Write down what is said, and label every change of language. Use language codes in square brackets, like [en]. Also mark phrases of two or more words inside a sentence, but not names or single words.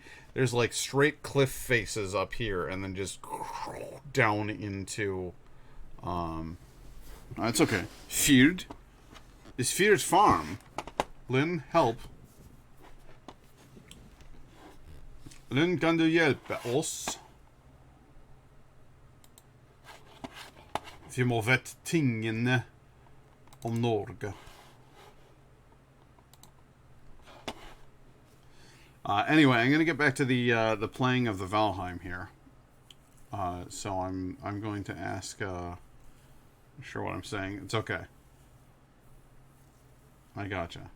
[en] There's like straight cliff faces up here, and then just down into. It's okay. Fjord. Is Fjord's farm? Lynn, help. Lynn, [no] kan du hjelpe oss? Vi må vite tingene om Norge. [en] Anyway, I'm going to get back to the playing of the Valheim here. So I'm going to ask. Not sure what I'm saying. It's okay. I gotcha.